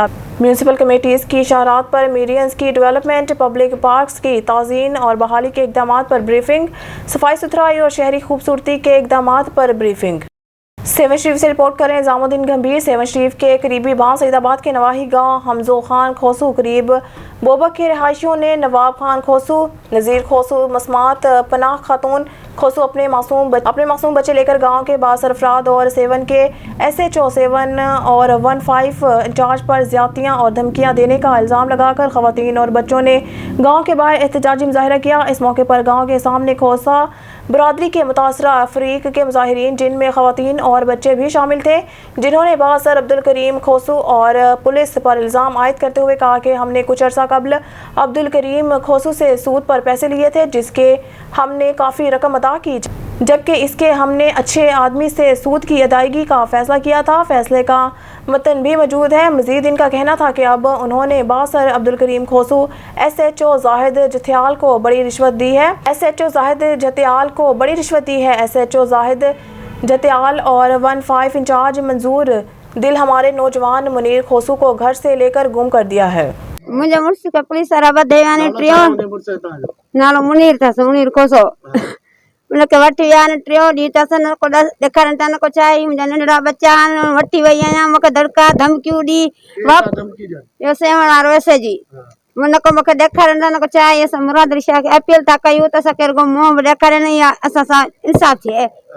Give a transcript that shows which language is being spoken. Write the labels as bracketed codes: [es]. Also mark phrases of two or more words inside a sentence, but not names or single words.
[en] municipal committees [ur] کی اشارات پر میڈینز کی ڈویلپمنٹ, [en] public parks [ur] کی تزئین اور بحالی کے اقدام پر بریفنگ، صفائی ستھرائی اور شہری خوبصورتی کے اقدام پر بریفنگ. سیہون شریف سے رپورٹ کریں نظام الدین گمبھیر۔ سیہون شریف کے قریبی باں سعیدآباد کے نواحی گاؤں ہمزو خان کھوسو قریب بوبک کے رہائشیوں نے نواب خان کھوسو، نذیر کھوسو، مسمات پناہ خاتون کھوسو اپنے معصوم بچے لے کر گاؤں کے بااثر افراد اور سیہون کے SHO 7 اور 15 انچارج پر زیادتیاں اور دھمکیاں دینے کا الزام لگا کر خواتین اور بچوں نے گاؤں کے باہر احتجاجی مظاہرہ کیا. اس موقع پر گاؤں کے سامنے کھوسہ برادری کے متاثرہ افریق کے مظاہرین جن میں خواتین اور بچے بھی شامل تھے جنہوں نے بااثر عبدالکریم کھوسو اور پولیس پر الزام عائد کرتے ہوئے کہا کہ ہم نے کچھ عرصہ قبل عبدالکریم کھوسو سے سود پر پیسے لیے تھے جس کے ہم نے کافی رقم ادا کی جبکہ اس کے ہم نے اچھے آدمی سے سود کی ادائیگی کا فیصلہ کیا تھا. فیصلے کا متن بھی موجود ہے. مزید ان کا کہنا تھا کہ اب انہوں نے بااثر عبدالکریم کھوسو SHO زاہد جتیال کو بڑی رشوت دی ہے. SHO زاہد جتیال کو بڑی رشوت دی ہے. SHO زاہد جتیال اور 15 انچارج منظور دل ہمارے نوجوان منیر کھوسو کو گھر سے لے کر گم کر دیا ہے. [sd] मुंहिंजे मुड़ुस खे पुलिस वारा ॿधे विया आहिनि टियों नालो मुनीर अथसि मुनीर खोसो उनखे वठी विया आहिनि टियों ॾींहं अथसि न को ॾेखारनि था न को छाई मुंहिंजा नंढड़ा बच्चा आहिनि वठी वई आहियां मूंखे धड़का धमकियूं ॾी इहो सेवण वारो SG न को मूंखे ॾेखारनि था न को छाई असां मुरादरी शाह खे अपील था कयूं त असांखे रुॻो मुंहुं बि ॾेखारे न असां सां इंसाफ़ थिए.